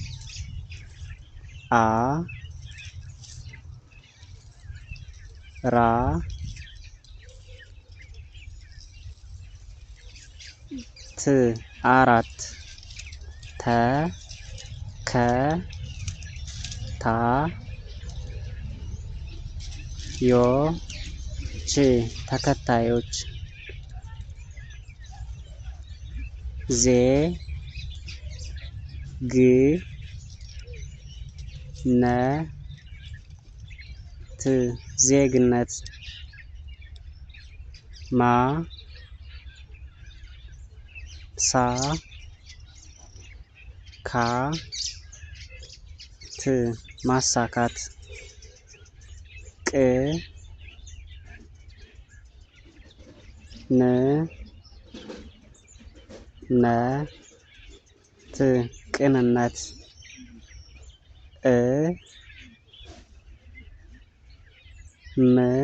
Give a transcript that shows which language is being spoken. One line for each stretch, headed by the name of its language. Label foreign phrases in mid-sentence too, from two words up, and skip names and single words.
Amharic: አ ራ ት አራት ተ ከ ታ ዮ ች ተከታዮች ዜ ግ ነ ት ዜግነት ማ ሳ ካ ት ማሳካት ቅ ን ነ ት ቅንነት እ ም